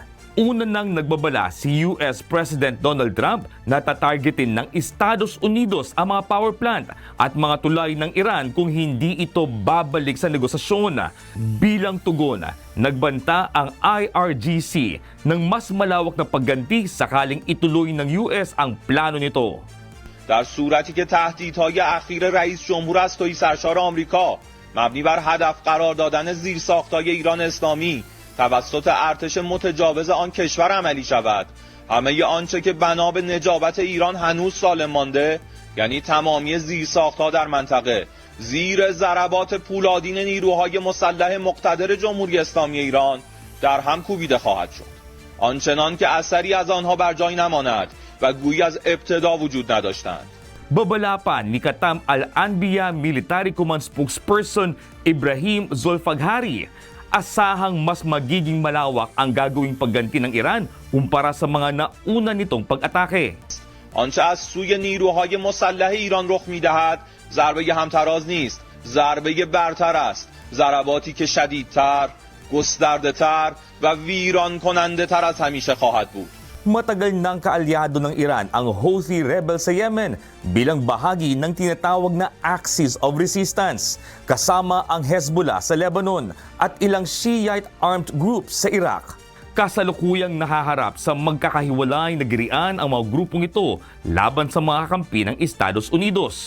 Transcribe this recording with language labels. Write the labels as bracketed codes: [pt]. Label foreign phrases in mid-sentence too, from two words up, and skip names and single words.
[tl] Una nang nagbabala si US President Donald Trump na tatargetin ng Estados Unidos ang mga [en] power plant [tl] at mga tulay ng Iran kung hindi ito babalik sa negosasyon. Bilang tugon, nagbanta ang IRGC ng mas malawak na pagganti sakaling ituloy ng US ang plano nito. [fa] در صورتی که تهدیدهای اخیر رئیس جمهور از تویی سرشار آمریکا مبنی بر هدف قرار دادن زیرساختهای ایران اسلامی توسط ارتش متجاوز آن کشور عملی شود، همه آنچه که بنا به نجابت ایران هنوز سالم مانده، یعنی تمامی زیرساختها در منطقه زیر ضربات پولادین نیروهای مسلح مقتدر جمهوری اسلامی ایران در هم کوبیده خواهد شد، آنچنان که اثری از آنها بر جای نماند و گویی از ابتدا وجود نداشتند. [tl] Babala pa ni Katam Al-Anbiya Military Command Spokesperson Ibrahim Zolfaghari, asahang mas magiging malawak ang gagawing pagganti ng Iran kumpara sa mga nauna nitong pag-atake. [fa] آنچه از سوی نیروهای مسلح ایران رخ می‌دهد ضربه همتراز نیست، ضربه برتر است، ضرباتی که شدیدتر، گسترده‌تر و ویران کننده تر از همیشه خواهد بود. [tl] Matagal nang kaalyado ng Iran ang Houthi rebels sa Yemen bilang bahagi ng tinatawag na Axis of Resistance, kasama ang Hezbollah sa Lebanon at ilang [en] Shiite armed groups [tl] sa Iraq. Kasalukuyang nahaharap sa magkakahiwalay na girian ang mga grupong ito laban sa mga kampi ng Estados Unidos.